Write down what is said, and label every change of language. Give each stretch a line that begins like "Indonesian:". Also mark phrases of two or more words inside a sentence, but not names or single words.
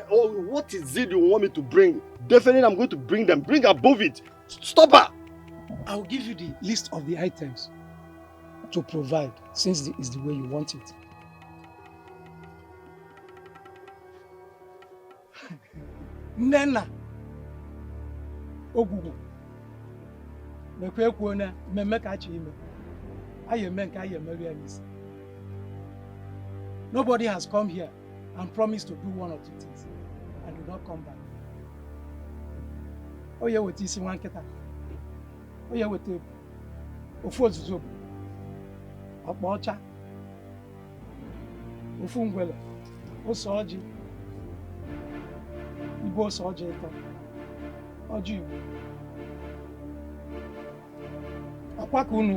English: Oh, what is it you want me to bring? Definitely I'm going to bring them. Bring above it. Stop her. I'll give you the list of the items to provide, since it's the way you want it.
Igbo: Nnenna ogwugwu mekwa ekwuo na mmemme ka achọ ime anyị eme nke anyị emeri ya n'isi.
English: Nobody has come here and promised to do one or two things and do not come back.
Igbo: Onye weta isi nwa nkịta, onye weta ofu ozuzo bụ ọkpa ọcha, ofu ngwele, ose ọjị, ibe ose ọjị ịtọ, ọjị Igbo. Ọkwa ka unu.